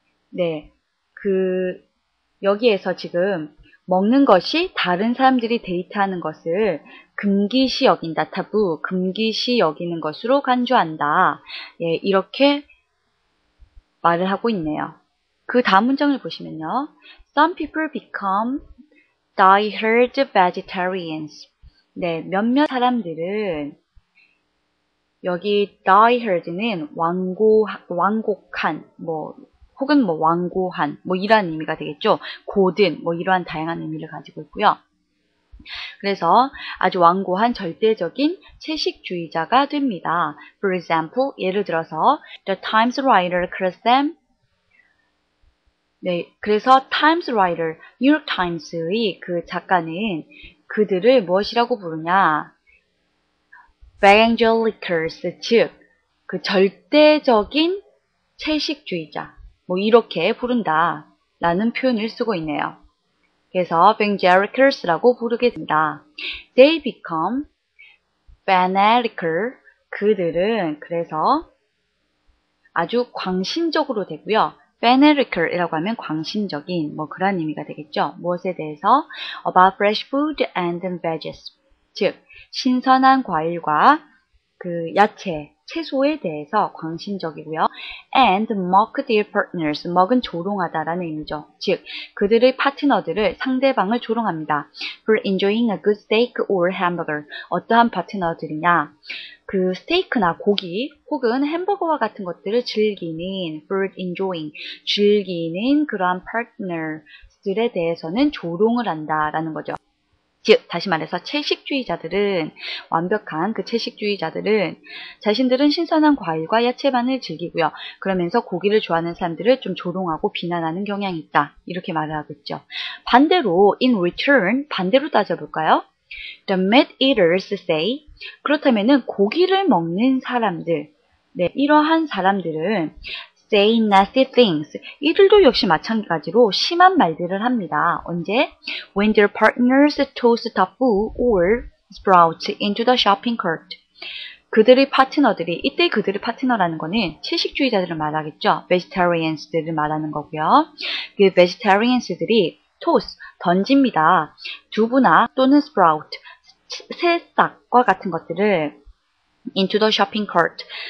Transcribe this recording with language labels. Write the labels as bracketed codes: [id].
[ko] 네, 그 여기에서 지금 먹는 것이 다른 사람들이 데이트하는 것을 금기시 여긴다. 타부, 금기시 여기는 것으로 간주한다. 예, 이렇게 말을 하고 있네요. 그 다음 문장을 보시면요. [en] Some people become die-hard vegetarians. [ko] 네, 몇몇 사람들은 여기 die-hard는 완곡한, 혹은 완고한, 이러한 의미가 되겠죠. 고든, 이러한 다양한 의미를 가지고 있고요. 그래서 아주 완고한 절대적인 채식주의자가 됩니다. [en] For example, [ko] 예를 들어서 [en] The Times writer calls them [ko] 네, 그래서 Times writer, 뉴욕 타임스의 그 작가는 그들을 무엇이라고 부르냐? Evangelicals, 즉 그 절대적인 채식주의자, 뭐 이렇게 부른다 라는 표현을 쓰고 있네요. 그래서 evangelicals라고 부르게 된다. [en] They become fanatical. [ko] 그들은 그래서 아주 광신적으로 되고요. fanatical이라고 하면 광신적인 뭐 그런 의미가 되겠죠. 무엇에 대해서? [en] About fresh food and veggies. [ko] 즉 신선한 과일과 그 야채, 채소에 대해서 광신적이고요. [en] And mock their partners. [ko] mock은 조롱하다라는 의미죠. 즉 그들의 파트너들을 상대방을 조롱합니다. [en] For enjoying a good steak or hamburger. [ko] 어떠한 파트너들이냐? 그 스테이크나 고기 혹은 햄버거와 같은 것들을 즐기는 [en] for enjoying. [ko] 즐기는 그러한 파트너들에 대해서는 조롱을 한다라는 거죠. 즉 다시 말해서 채식주의자들은 완벽한 그 채식주의자들은 자신들은 신선한 과일과 야채만을 즐기고요. 그러면서 고기를 좋아하는 사람들을 좀 조롱하고 비난하는 경향이 있다. 이렇게 말을 하고 있죠. 반대로 [en] in return [ko] 반대로 따져볼까요? [en] The meat eaters say [ko] 그렇다면은 고기를 먹는 사람들 네, 이러한 사람들은 [en] say nasty things. [ko] 이들도 역시 마찬가지로 심한 말들을 합니다. 언제? [en] When their partners toss tofu or sprouts into the shopping cart. [ko] 그들의 파트너들이, 이때 그들의 파트너라는 거는 채식주의자들을 말하겠죠. vegetarians들을 말하는 거고요. 그 vegetarians들이 toss, 던집니다. 두부나 또는 sprout, 새싹과 같은 것들을 [en] into the shopping cart.